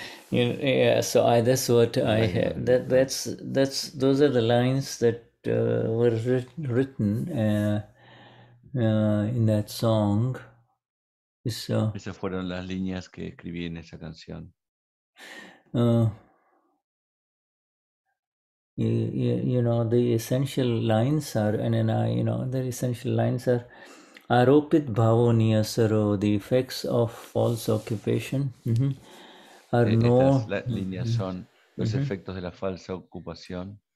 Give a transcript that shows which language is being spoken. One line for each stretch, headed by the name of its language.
English: Yeah, so that's what I have. Those are the lines that were written in that song. So,
Spanish: esas fueron las líneas que escribí en esa canción.
English: You know, the essential lines are, the essential lines are
Gujarati: Aropit bhavoniya saro,
English: the effects of false occupation are known.
Spanish: Estas líneas son los efectos de la falsa ocupación.